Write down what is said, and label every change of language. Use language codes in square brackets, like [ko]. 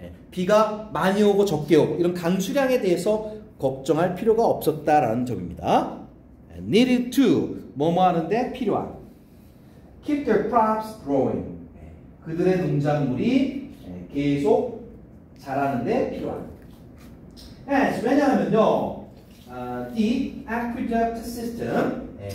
[ko] 비가 많이 오고 적게 오고 이런 강수량에 대해서 걱정할 필요가 없었다라는 점입니다. [en] Needed to [ko] 뭐뭐 하는데 필요한. [en] Keep their crops growing. [ko] 그들의 농작물이 계속 자라는데 필요한. 왜냐하면요, [en] the aqueduct system.